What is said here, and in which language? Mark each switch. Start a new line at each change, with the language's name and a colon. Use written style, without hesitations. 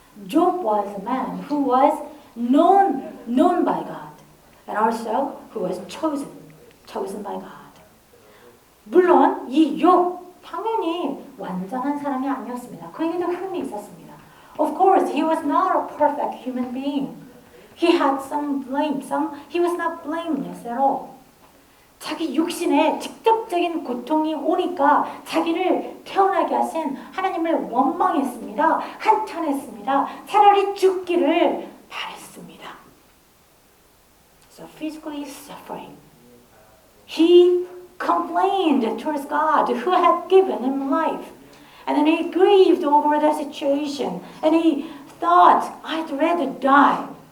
English: Job was a man who was known by God, and also who was chosen by God.
Korean: 물론 이 욥 당연히 완전한 사람이 아니었습니다. 그에게도 흠이 있었습니다.
English: Of course, he was not a perfect human being. He had some blame. He was not blameless at all.
Korean: 자기 육신에 직접적인 고통이 오니까 자기를 태어나게 하신 하나님을 원망했습니다. 한탄했습니다. 차라리 죽기를 바랬습니다.
English: So physically suffering. He complained towards God who had given him life. And then he grieved over the situation. And he thought, I'd rather die.